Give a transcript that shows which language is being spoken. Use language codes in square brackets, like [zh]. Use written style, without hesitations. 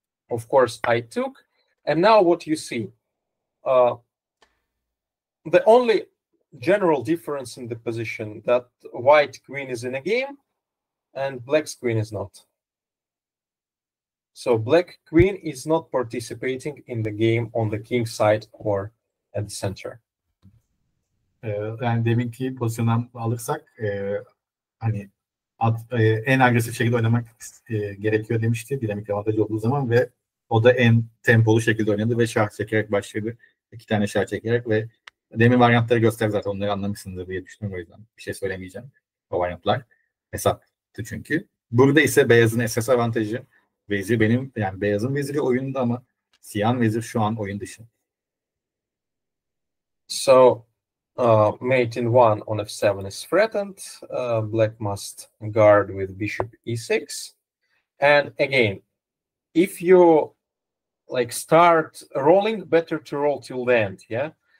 [en] Of course, I took. And now what you see, the only general difference in the position that white queen is in a game and black's queen is not. So black queen is not participating in the game on the king side or at the center. [tr] Yani deminki pozisyondan alırsak hani en agresif şekilde oynamak gerekiyor demişti dinamik avantajı olduğu zaman ve o da en tempolu şekilde oynadı ve şah çekerek başladı. 2 tane şah çekerek ve demin varyantları gösterdi zaten, onları anlamışsınızdır diye düşünüyorum, o yüzden bir şey söylemeyeceğim. O varyantlar hesaптı çünkü. Burada ise beyazın esas avantajı vezir benim, yani beyazın veziri oyunda ama siyahın vezir şu an oyun dışı. [en] So mate in 1 on f7 is threatened. Black must guard with bishop e6. And again, if you like start rolling, better to roll till the end, yeah?